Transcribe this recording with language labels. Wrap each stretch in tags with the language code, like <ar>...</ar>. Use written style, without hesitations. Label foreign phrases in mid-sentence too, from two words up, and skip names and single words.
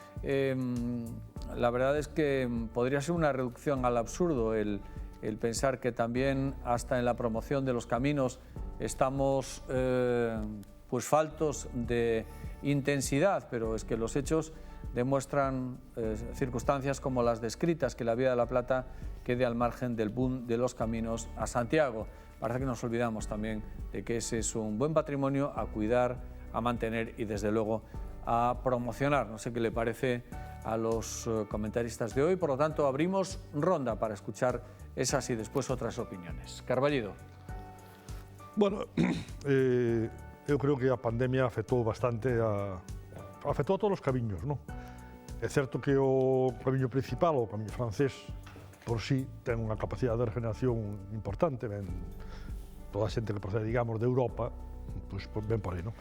<es>La verdad es que podría ser una reducción al absurdo el pensar que también hasta en la promoción de los caminos estamos pues faltos de intensidad, pero es que los hechos demuestran circunstancias como las descritas, que la Vía de la Plata quede al margen del boom de los caminos a Santiago. Parece que nos olvidamos también de que ese es un buen patrimonio a cuidar, a mantener y desde luego a promocionar. No sé qué le parece a los comentaristas de hoy, por lo tanto abrimos ronda para escuchar esas y después otras opiniones. Carballido.</es> <gl>Bueno, eu creo que a pandemia afectou bastante afectou a todos os camiños, non? É certo que o camiño principal, o camiño francés, por sí, ten unha capacidade de regeneración importante, ben, toda a xente que procede, digamos, de Europa, pois ben por aí, non?</gl>